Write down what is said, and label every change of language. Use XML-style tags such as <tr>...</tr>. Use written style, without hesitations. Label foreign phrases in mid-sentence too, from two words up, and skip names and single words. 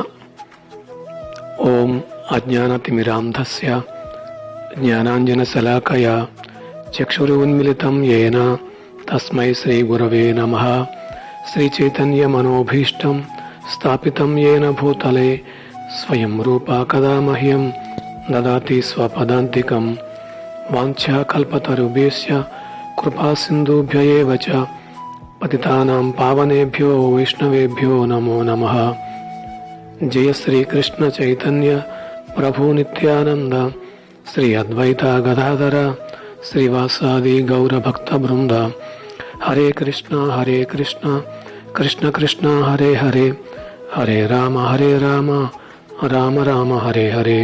<sa>ఓం అజ్ఞానతిమిరాంధస్య జ్ఞానాంజనశలాకయా చక్షురున్మిళితం యేన తస్మై శ్రీగురవే నమః. శ్రీచైతన్యమనోభీష్టం స్థాపితం యేన భూతలే స్వయం రూపా కదా మహ్యం దదాతి స్వపదాంతికం. వాంఛాకల్పతరుభ్యశ్చ కృపాసింధుభ్య ఏవ చ పతితానాం పావనేభ్యో వైష్ణవేభ్యో నమో నమః. జయ శ్రీ కృష్ణ చైతన్య ప్రభు నిత్యానంద శ్రీ అద్వైత గదాధర శ్రీవాసాది గౌరభక్త బృంద. హరే కృష్ణ కృష్ణ కృష్ణ హరే హరే, హరే రామ రామ రామ హరే హరే.</sa>